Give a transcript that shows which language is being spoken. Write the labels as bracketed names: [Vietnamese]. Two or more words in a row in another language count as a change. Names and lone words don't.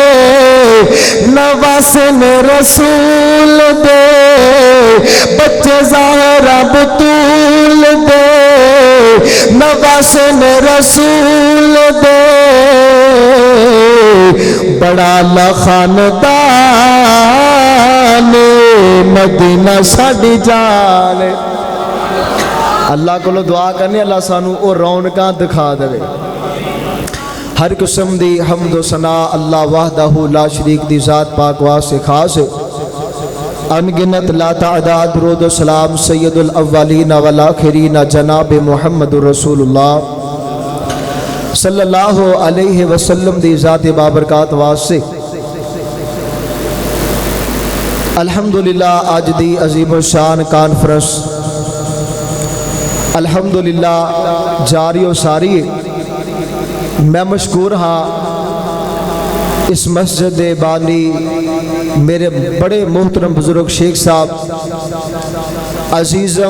[Punjabi] نواسن رسول دے بچے زہرا بتول دے نواسن رسول دے بڑا لخاندان مدینہ ساڈی جان اللہ کو دعا کرنے اللہ سانوں او رونقاں دکھا دیوے ہر قسم دی حمد و ثنا [Arabic] الله وحده لا شريك [Punjabi] دی ذات پاک واسطے خاص ان گنت لا تعداد درود و سلام [Arabic] سيد الأولين والآخرين [Punjabi] جناب محمد رسول اللہ [Arabic] صلى الله عليه وسلم [Punjabi] دی ذات بابرکات واسطے الحمدللہ اج دی عظیم شان کانفرنس الحمدللہ جاری اور ساری میں مشکور ہاں اس مسجد دے بانی میرے وڈے محترم بزرگ شیخ صاحب عزیزم